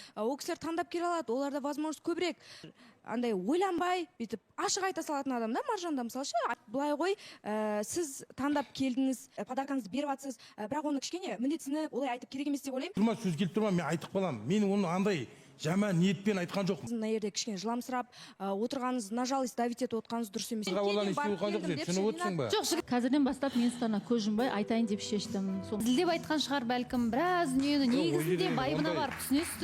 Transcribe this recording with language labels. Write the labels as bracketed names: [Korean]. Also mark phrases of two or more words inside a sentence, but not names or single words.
[Kazakh] Ол кісілер таңдап келе алады, оларда возможность көбірек. Андай ойланбай, бүйтіп ашық айта салатын адам да Маржанда мысалы ше. Былай ғой, сіз таңдап келдіңіз, подаркаңызды беріп жатсыз, бірақ оны кішкене міндетсініп олай айтып керек емес деп ойлаймын. Тұрма сөз келіп тұрма, мен айтып қаламын. Мен оны андай жаман ниетпен айтқан жоқпын. Мына жерде кішкене жыламсырап отырғаныңыз, [Russian] на жалость давить [Kazakh] етіп отырғаныңыз дұрыс емес. Жоқ, қазірден бастап мен сіздеріне көз жұмбай айтайын деп шештім. Зілдеп айтқан шығар бәлкім, біраз дүниені негізінде байыбына барып түсінесіздер.